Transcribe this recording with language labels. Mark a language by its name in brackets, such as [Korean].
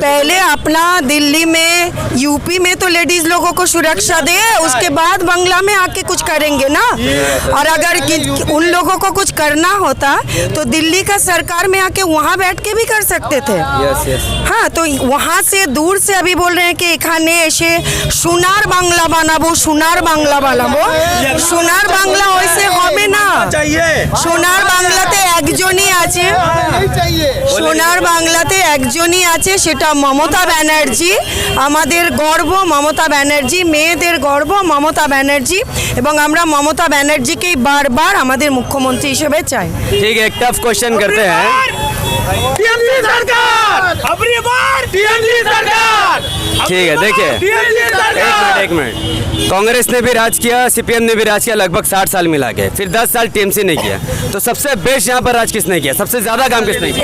[Hindi] पहले अपना दिल्ली में, यूपी में तो लेडीज लोगों को सुरक्षा दे, उसके बाद बंगला में आके कुछ करेंगे ना। और अगर उन लोगों को कुछ करना होता तो दिल्ली का सरकार में आके वहाँ बैठ के भी कर सकते थे। हाँ, तो वहाँ से दूर से अभी बोल रहे हैं कि [Bangla] एखाने ऐसे सोनार बांग्ला बनाबो, [Hindi] सोनार बांग्ला बनाबो। [Bangla] সোনার বাংলা হইছে হবে না, সোনার বাংলাতে একজনই আছে, সোনার বাংলাতে একজনই আছে, সেটা মমতা ব্যানার্জি। আমাদের গর্ব মমতা ব্যানার্জি, মেয়েদের গর্ব মমতা ব্যানার্জি, এবং আমরা মমতা ব্যানার্জিকেই বারবার আমাদের মুখ্যমন্ত্রী হিসেবে চাই। [Hindi] ठीक है, एक टफ क्वेश्चन करते हैं। टीएमसी सरकार, अपनी बार टीएमसी सरकार। ठीक है, देखिए एक मिनट, कांग्रेस ने भी राज किया, सीपीएम ने भी राज किया, लगभग 60 साल मिला के, फिर 10 साल टीएमसी ने किया। तो सबसे बेस्ट यहाँ पर राज किसने किया, सबसे ज्यादा काम किसने किया?